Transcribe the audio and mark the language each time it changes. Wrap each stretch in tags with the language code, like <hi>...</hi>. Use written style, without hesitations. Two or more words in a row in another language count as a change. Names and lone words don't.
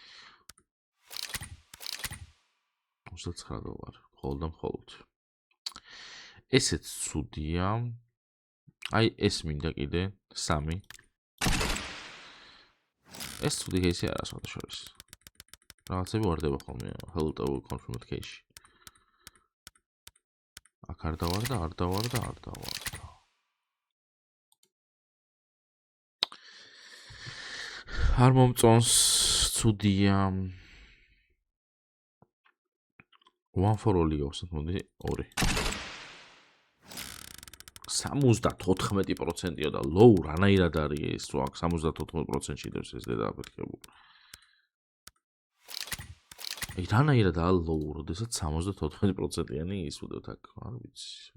<ka>$29 მხოლოდ. ესეც ცუდია. აი ეს მინდა კიდე 3. ეს ცუდი кейსი არა სულ. რაღაცები ვარდება ხოლმე</ka> <en>Hello confirmed case-</en> <ka>ში. აქ არ დავარ და არ დავარ. არ მომწონს, ცუდია. One for all გავხსნათ მოდი 2. 74%-ია და low რანაირად არის ეს, რო აქ 74%-ში დევს ეს დედაფეთქებული. აი რანაირადაა low, როდესაც 74%-იანი ისვდოთ აქ, არ ვიცი.</ka>